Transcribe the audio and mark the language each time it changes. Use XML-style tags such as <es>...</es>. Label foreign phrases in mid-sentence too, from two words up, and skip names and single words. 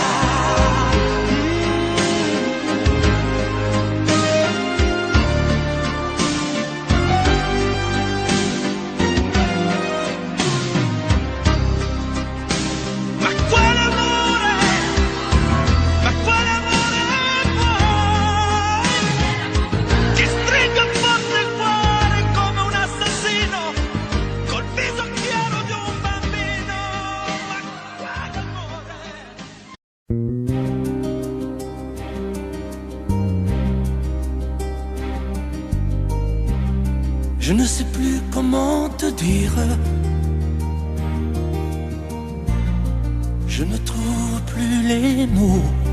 <it>Ma quale amore? Ma quale amore vuoi? Che stringa forte il cuore come un assassino col viso chiaro di un bambino. Ma quale amore?</it> <fr>Je ne sais plus comment te dire. Je ne trouve plus les mots.</fr>